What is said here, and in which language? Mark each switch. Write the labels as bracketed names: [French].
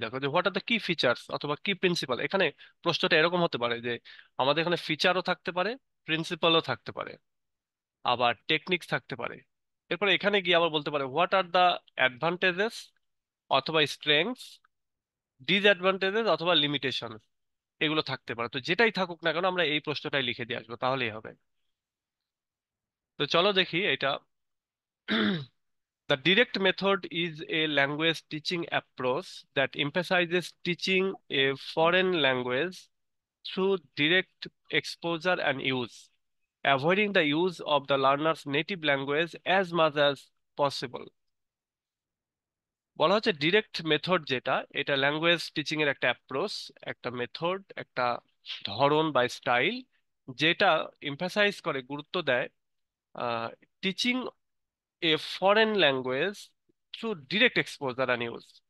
[Bangla] দেখো যে [English] what are the কি features [Bangla] অথবা কি প্রিন্সিপাল। এখানে প্রশ্নটা এরকম হতে পারে যে আমাদের এখানে ফিচারও থাকতে পারে, প্রিন্সিপালও থাকতে পারে, আবার টেকনিক্স থাকতে পারে। এরপরে এখানে গিয়ে আবার বলতে পারে [English] what are the advantages [Bangla] অথবা স্ট্রেংথস, ডিসঅ্যাডভান্টেজেস অথবা লিমিটেশন, এগুলো থাকতে পারে। তো যেটাই থাকুক না কেন, আমরা এই প্রশ্নটাই লিখে দিয়ে আসবো, তাহলেই হবে। তো চলো দেখি এটা। [English] The direct method is a language teaching approach that emphasizes teaching a foreign language through direct exposure and use, avoiding the use of the learner's native language as much as possible. [Bangla] বলা হচ্ছে direct method যেটা, এটা language teaching এর একটা approach, একটা method, একটা ধরন বা স্টাইল, যেটা এমফাসাইজ করে, গুরুত্ব দেয় teaching A [English] Foreign language through direct exposure and use.